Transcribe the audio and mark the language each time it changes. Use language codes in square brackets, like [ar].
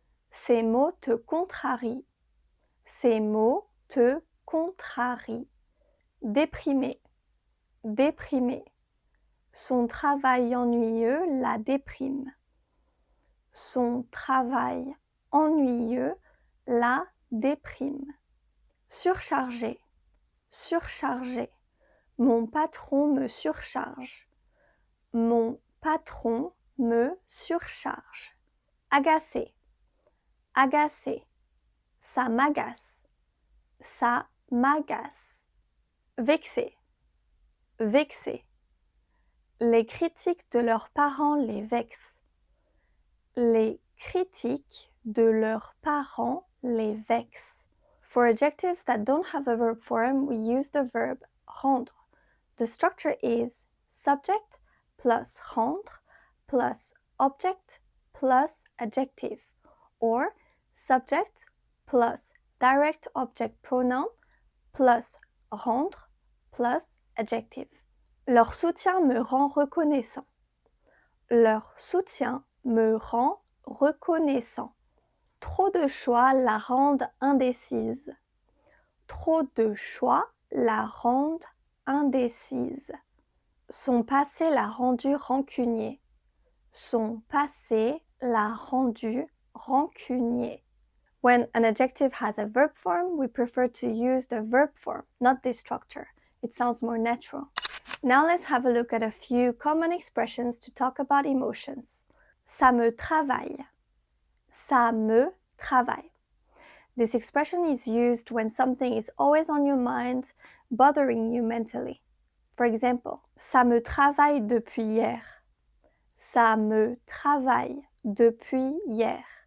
[fr] Ces mots te contrarient. Ces mots te contrarient. Déprimer, déprimer. Son travail ennuyeux la déprime. Son travail ennuyeux la déprime. Surcharger, surcharger. Mon patron me surcharge. Mon patron me surcharge. Agacer, agacer. Ça m'agace. Ça m'agace. Vexer, vexer. Les critiques de leurs parents les vexent. Les critiques de leurs parents les vexent. [en] For adjectives that don't have a verb form, we use the verb rendre. The structure is subject plus rendre plus object plus adjective, or subject plus direct object pronoun plus rendre plus adjective. [fr] Leur soutien me rend reconnaissant. Leur soutien me rend reconnaissant. Trop de choix la rendent indécise. Trop de choix la rendent indécise. Son passé l'a rendu rancunier. Son passé l'a rendu rancunier. [en] When an adjective has a verb form, we prefer to use the verb form, not this structure. It sounds more natural. Now let's have a look at a few common expressions to talk about emotions. [fr] Ça me travaille. Ça me travaille. [en] This expression is used when something is always on your mind, bothering you mentally. For example, [fr] ça me travaille depuis hier. Ça me travaille depuis hier.